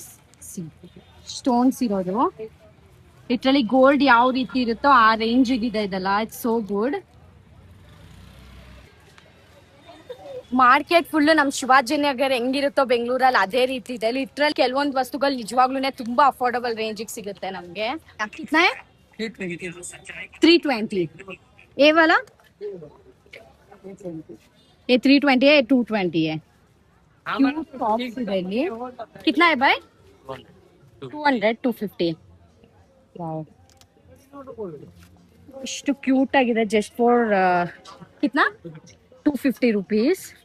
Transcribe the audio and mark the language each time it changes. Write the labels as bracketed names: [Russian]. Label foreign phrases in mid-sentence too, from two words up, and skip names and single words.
[Kannada] ಸ್ಟೋನ್ಸ್ ಇರೋದು ಲಿಟ್ರಲಿ ಗೋಲ್ಡ್ ಯಾವ ರೀತಿ ಇರುತ್ತೋ ಆ ರೇಂಜ್ ಇದೆ ಇದೆಲ್ಲ. [English] It's so good. [Kannada] ಮಾರ್ಕೆಟ್ ಫುಲ್ ನಮ್ ಶಿವಾಜಿನಗರ್ ಹೆಂಗಿರುತ್ತೋ ಬೆಂಗಳೂರಲ್ಲಿ ಅದೇ ರೀತಿ ಇದೆ. ಲಿಟ್ರಲ್ ಕೆಲವೊಂದು ವಸ್ತುಗಳು ನಿಜವಾಗ್ಲೂ ತುಂಬಾ [English] affordable range [Kannada] ಸಿಗುತ್ತೆ ನಮ್ಗೆ. [Hindi] 320 ये वाला, ये 320 है, 220 है. कितना है भाई? 200, 250. [Kannada] ಇಷ್ಟು ಕ್ಯೂಟ್ ಆಗಿದೆ. [English] just for [Hindi] कितना 250 [English] rupees.